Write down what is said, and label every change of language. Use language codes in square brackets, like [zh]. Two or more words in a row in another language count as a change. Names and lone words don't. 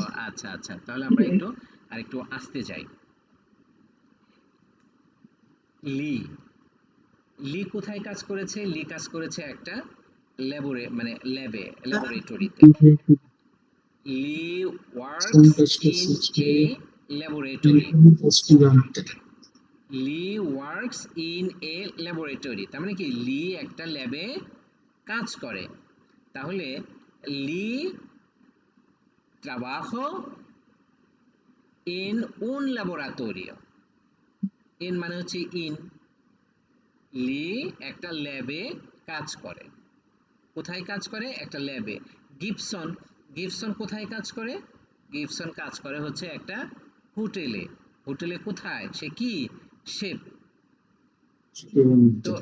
[bn] আচ্ছা আচ্ছা তাহলে আমরা একটু আরেকটু আসতে যাই লি লি কোথায় কাজ করেছে লি কাজ করেছে একটা ল্যাবরেটরিতে [en] Lee works in a laboratory [es] restaurante. [en] Lee works in a laboratory [bn] তার মানে কি লি একটা ল্যাবে কাজ করে তাহলে লি trabajo [es] en un laboratorio [bn] en মানে হচ্ছে ইন লি একটা ল্যাবে কাজ করে কোথায় কাজ করে একটা ল্যাবে গিবসন গিবসন কোথায় কাজ করে গিবসন কাজ করে হচ্ছে একটা হোটেলে হোটেলে কোথায় সে কি শেফ তো